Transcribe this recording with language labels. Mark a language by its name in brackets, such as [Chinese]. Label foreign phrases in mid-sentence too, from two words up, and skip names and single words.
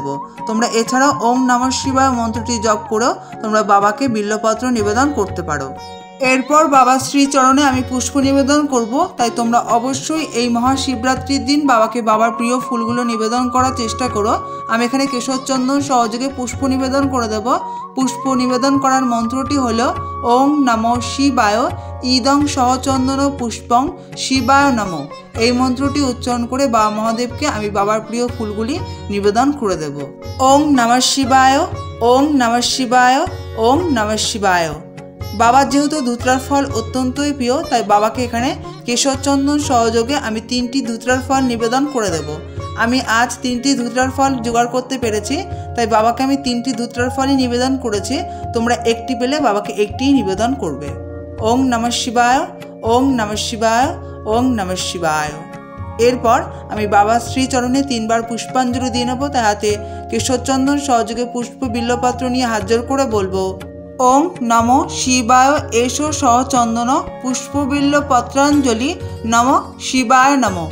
[Bangla] তোমরা এছাড়াও [Sanskrit] ওং নমঃ শিবায় [Bangla] মন্ত্রটি জপ করেও তোমরা বাবাকে বিল্লপত্র নিবেদন করতে পারো। এরপর বাবার শ্রীচরণে আমি পুষ্প নিবেদন করব। তাই তোমরা অবশ্যই এই মহাশিবরাত্রির দিন বাবাকে বাবার প্রিয় ফুলগুলো নিবেদন করার চেষ্টা করো। আমি এখানে কেশর চন্দন সহযোগে পুষ্প নিবেদন করে দেব। পুষ্প নিবেদন করার মন্ত্রটি হলো [Sanskrit] ওং নমঃ শিবায় ইদং সহচন্দন পুষ্পং শিবায় নমঃ। [Bangla] এই মন্ত্রটি উচ্চারণ করে বাবা মহাদেবকে আমি বাবার প্রিয় ফুলগুলি নিবেদন করে দেব। [Sanskrit] ওং নমঃ শিবায়, ওং নমঃ শিবায়, ওং নমঃ শিবায়। [Bangla] বাবার যেহেতু ধুতরার ফল অত্যন্তই প্রিয় তাই বাবাকে এখানে কেশর চন্দন সহযোগে আমি 3টি ধুতরার ফল নিবেদন করে দেব। আমি আজ 3টি ধুতরার ফল জোগাড় করতে পেরেছি তাই বাবাকে আমি 3টি ধুতরার ফলই নিবেদন করেছি। তোমরা একটি পেলে বাবাকে একটিই নিবেদন করবে। [Sanskrit] ওং নমঃ শিবায়, ওং নমঃ শিবায়, ওং নমঃ শিবায়। [Bangla] এরপর আমি বাবার শ্রীচরণে 3 বার পুষ্পাঞ্জলি দিয়ে নেব। তাই হাতে কেশর চন্দন সহযোগে পুষ্প বিল্লপত্র নিয়ে হাত জোড় করে বলবো [Sanskrit] ওং নমঃ শিবায় এষো সহচন্দন পুষ্পবিল্ল পত্রাঞ্জলি নমঃ শিবায় নমঃ।